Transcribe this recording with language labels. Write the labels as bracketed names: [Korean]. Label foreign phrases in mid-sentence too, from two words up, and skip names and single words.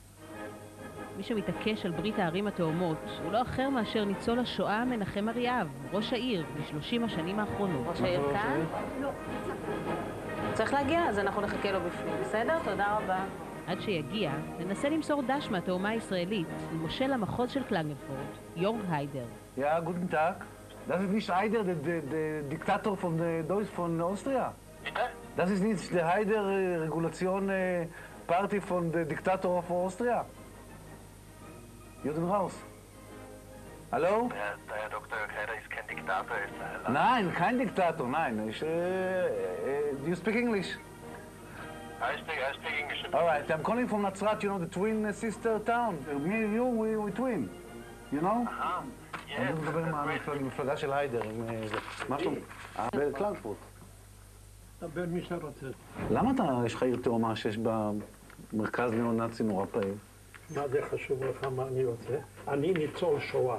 [Hebrew] מי שמתעקש על ברית הערים התאומות הוא לא אחר מאשר ניצול השואה מנחם אריאב, ראש העיר ב-30 השנים האחרונות. ראש העיר כאן? לא. צריך להגיע, אז אנחנו נחכה לו בפנים. בסדר? תודה רבה. עד שיגיע, ננסה למסור דש מהתאומה הישראלית למושל המחוז של קלגנפורט, יורג היידר. [German] Ja, guten Tag. Das ist nicht Haider, der Diktator von Austria. Das ist nicht der Haider [English] Regulation Party [German] von der Diktator von Austria. Jürgen Raus. Hallo? Der Dr. Haider ist kein Diktator, ist ein... Nein, kein Diktator, nein. [English] Do you speak English? I speak English. All right, I'm calling from Nazrat, you know, the twin sister town. Me and you, we twin. You know? [Hebrew] אני מדבר עם המפלגה של היידר, עם משהו... בקלגנפורט. דבר מי שרוצה. למה יש לך עיר תאומה שיש במרכז ניאו-נאצי נורא פעיל? מה זה חשוב לך, מה אני רוצה? אני ניצול שואה.